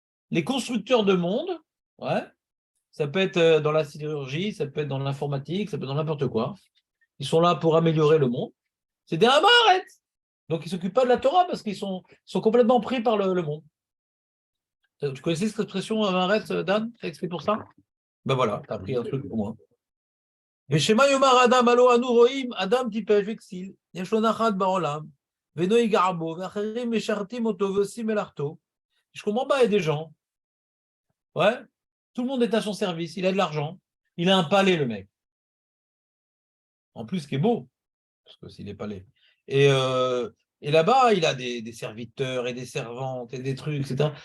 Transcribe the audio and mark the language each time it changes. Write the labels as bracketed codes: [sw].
[fr] Les constructeurs de monde, ouais, ça peut être dans la sidérurgie, ça peut être dans l'informatique, ça peut être dans n'importe quoi. Ils sont là pour améliorer le monde. C'est des Amaharetz. Donc, ils ne s'occupent pas de la Torah parce qu'ils sont complètement pris par le monde. Tu connaissais cette expression Amaharetz, Dan? Tu as expliqué pour ça? Ben voilà, tu as appris un truc pour moi. [he] ושמה יאמר אדם, הלא אנו רואים אדם טיפש וכסיל, יש לו נחת בעולם, ואינו ייגע בו, ואחרים משרתים אותו ועושים מלאכתו. [fr] Je comprends pas, il y a des gens, ouais, tout le monde est à son service, il a de l'argent, il a un palais, le mec. En plus, ce qui est beau, parce que s'il est palais. Et là-bas, il a des serviteurs et des servantes et des trucs, etc.